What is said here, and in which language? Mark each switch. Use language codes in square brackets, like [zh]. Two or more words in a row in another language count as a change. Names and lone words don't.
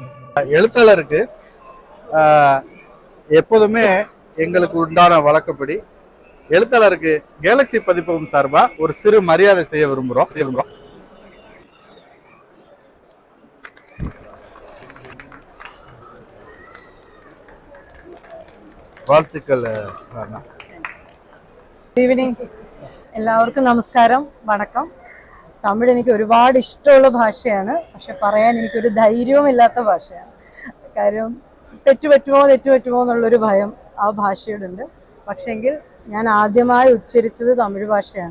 [ta] எழுத்தாளருக்கு எப்போதுமே எங்களுக்கு உண்டான வழக்கப்படி எழுத்தாளருக்கு கேலக்ஸி பதிப்பகம் சார்பா ஒரு சிறு மரியாதை செய்ய விரும்புகிறோம். வாழ்த்துக்கள். [ml] ഈവനിങ് എല്ലാവർക്കും നമസ്കാരം, വണക്കം. തമിഴ് എനിക്ക് ഒരുപാട് ഇഷ്ടമുള്ള ഭാഷയാണ്, പക്ഷെ പറയാൻ എനിക്കൊരു ധൈര്യവുമില്ലാത്ത ഭാഷയാണ്. കാര്യം തെറ്റുപറ്റുമോ എന്നുള്ളൊരു ഭയം ആ ഭാഷയോടുണ്ട്. പക്ഷെങ്കിൽ ഞാൻ ആദ്യമായി ഉച്ചരിച്ചത് തമിഴ് ഭാഷയാണ്.